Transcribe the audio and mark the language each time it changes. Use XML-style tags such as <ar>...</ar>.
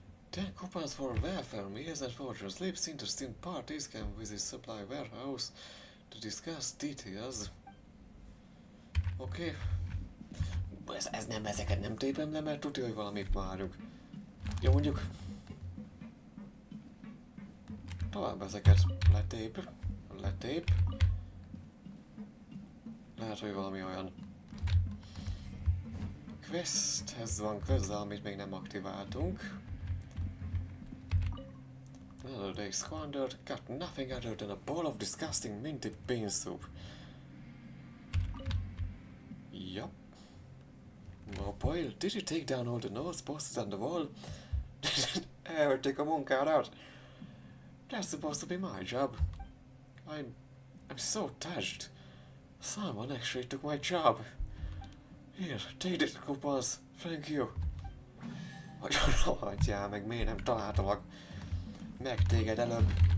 <en>10 coupons for welfare meals and vouchers. Sleeps interesting parties can visit supply warehouse to discuss details.</en> <hu>Oké. Ez nem, ezeket nem tépem le, mert tudja, hogy valamit várjuk. Jó, mondjuk... Tovább ezeket letép. Lehet, hogy valami olyan questhez van köze, amit még nem aktiváltunk.</hu> <en>Another day squandered, got nothing other than a bowl of disgusting minty bean soup. Yup. Oh boy, did you take down all the notes posted on the wall?</en> <hu>Elvették a munkádat.</hu> <en>That's supposed to be my job. I'm so touched. Someone actually took my job. Here, take the coupons. Thank you.</en> <hu>Hogy rohadjál meg, miért nem találtalak meg téged előbb?</hu>